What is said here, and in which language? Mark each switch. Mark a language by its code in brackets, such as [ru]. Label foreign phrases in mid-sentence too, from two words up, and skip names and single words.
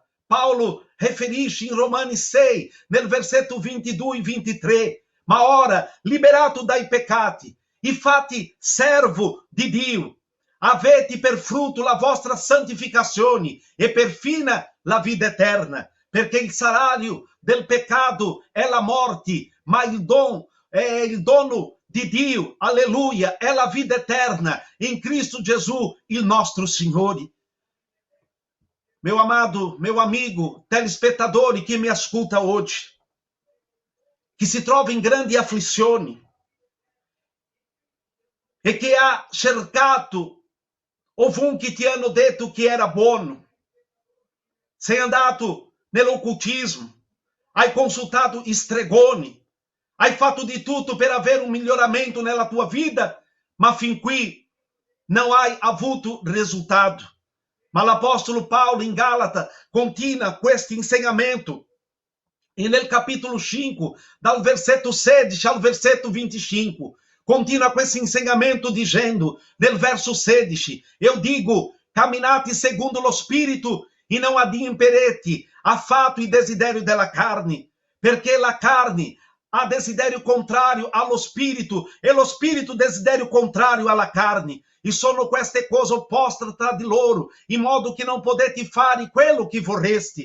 [it] Paolo riferisce in Romani 6, nel versetto 22 e 23, ma ora, liberato dai peccati e fatti servo di Dio, avete per frutto la vostra santificazione e per fine la vita eterna, perché il salario del peccato è la morte, ma il dono di Dio, alleluia, è la vita eterna in Cristo Gesù, il nostro Signore. [pt] Meu amado, meu amigo, telespettatore que me ascolta hoje, que se trova [it] in grandi afflizioni e che ha cercato ovunque ti hanno detto che era buono, sei andato nell'occultismo, hai consultato stregoni, hai fatto di tutto per avere un miglioramento nella tua vita, ma fin qui non hai avuto risultato. Ma l'Apostolo Paolo in Galata continua questo insegnamento e nel capitolo 5, dal versetto 16 al versetto 25, continua questo insegnamento dicendo, nel verso 16, [pt] eu digo, [it] camminate segundo lo Spirito e non adimperete affatto i desideri della carne, perché la carne há desiderio contrario allo spirito e lo spirito desiderio contrario alla carne. E sono queste cose opposte tra di loro, in modo che non potete fare quello che vorreste.